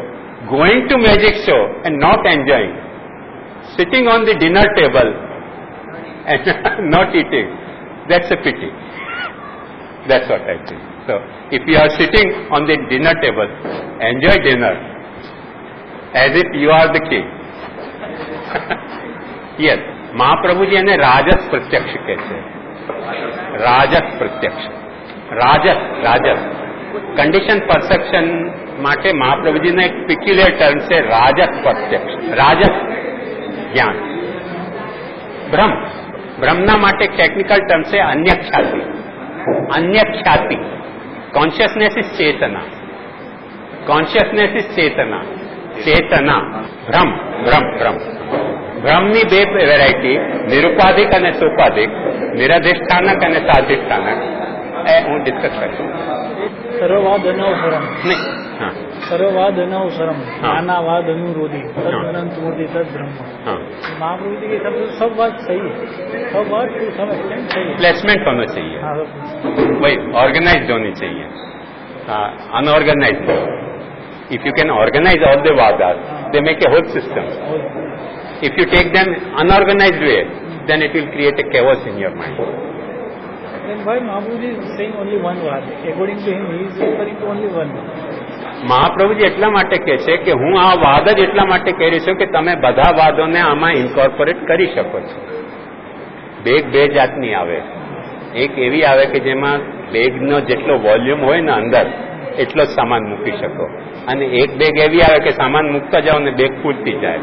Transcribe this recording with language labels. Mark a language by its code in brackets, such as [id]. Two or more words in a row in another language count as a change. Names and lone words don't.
[en] Going to magic show and not enjoying. Sitting on the dinner table and not eating. That's a pity. That's what I think. So, if you are sitting on the dinner table, enjoy dinner as if you are the king. [gu] Yes, Mahaprabhuji એને રાજસ પ્રત્યક્ષ કહે છે. રાજસ પ્રત્યક્ષ. રાજસ. [en] Condition perception [gu] માટે મહાપ્રભુજીનો એક [en] peculiar term [gu] છે રાજસ પ્રત્યક્ષ. રાજસ જ્ઞાન. બ્રહ્મના માટે [en] technical term [gu] છે અન્યખ્યાતિ. અન્યખ્યાતિ. [en] Consciousness is chetana. Consciousness is chetana. Chetana. Brahm. [gu] ભ્રમની બે વેરાયટી, નિરુપાધિક અને સોપાધિક, નિરધિષ્ઠાનક અને સાધિષ્ઠાનક, એ હું ડિસ્કસ કરીશ. [sa] સર્વવાદ અનવસરમ [gu] નહીં, હા, [sa] સર્વવાદ અનવસरम [hi] हाँ। [sa] नानावाद अनुरोधी तदनंत मूर्ति तद ब्रह्म। [hi] हाँ, महाप्रभु जी के सब बात सही है, सब बात [en] to some extent [hi] सही है। प्लेसमेंट होना चाहिए, हाँ, वही ऑर्गेनाइज्ड होनी चाहिए, अनऑर्गेनाइज्ड. [en] If you can organize all the vadas, they make a whole system. If you take them unorganized way, then it will create a chaos in your mind. then why Mahaprabhu is saying only one word? According to him, he is referring to only one. [gu] મહાપ્રભુજી એટલા માટે કહે છે કે હું આ વાદ જ એટલા માટે કહી છું કે તમે બધા વાદોને આમાં ઇન્કોર્પોરેટ કરી શકો છો. બેગ બે જાતની આવે, એક એવી આવે કે જેમાં બેગનો જેટલો વોલ્યુમ હોય ને અંદર એટલો જ સામાન મૂકી શકો, અને એક બેગ એવી આવે કે સામાન મૂકતા જાઓ ને બેગ ફૂલતી જાય.